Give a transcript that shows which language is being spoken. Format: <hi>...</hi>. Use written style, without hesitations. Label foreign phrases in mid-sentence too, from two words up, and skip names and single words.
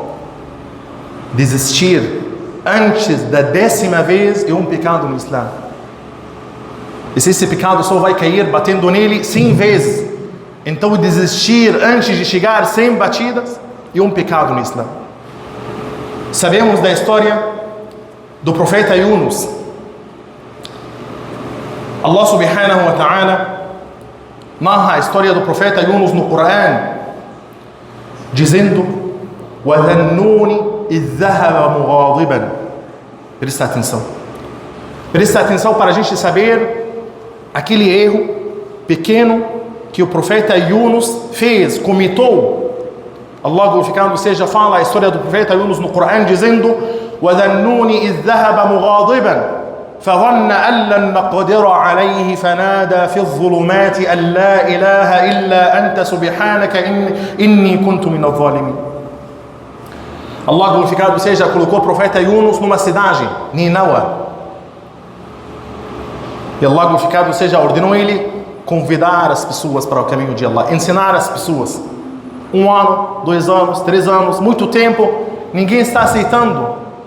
<pt>Desistir antes da 10ª vez é um pecado no Islã. E se esse pecado só vai cair batendo nele 100 vezes, então desistir antes de chegar 100 batidas é um pecado no Islã. Sabemos da história do profeta Yunus. Allah</pt> <ar>سبحانه وتعالى</ar> <pt>narra a história do profeta Yunus no Corão, dizendo:</pt> <ar>وَذَنُّونِ إِذْ ذَهَبَ مُغَاضِبًا.</ar> <pt>Presta atenção. Presta atenção para a gente saber aquele erro pequeno que o profeta Yunus fez, cometeu. Allah glorificado seja fala a história do profeta Yunus no Corão dizendo:</pt> <ar>وَذَنُّونِ إِذْ ذَهَبَ مُغَاضِبًا فظن أن لن نقدر عليه فنادى في الظلمات أن لا إله إلا أنت سبحانك إني كنت من الظالمين.</ar> <pt>Allah glorificado seja colocou o profeta Yunus numa cidade, Ninawa. E Allah glorificado seja ordenou ele convidar as pessoas para o caminho de Allah, ensinar as pessoas. 1 ano, 2 anos, 3 anos, muito tempo, ninguém está aceitando.</pt>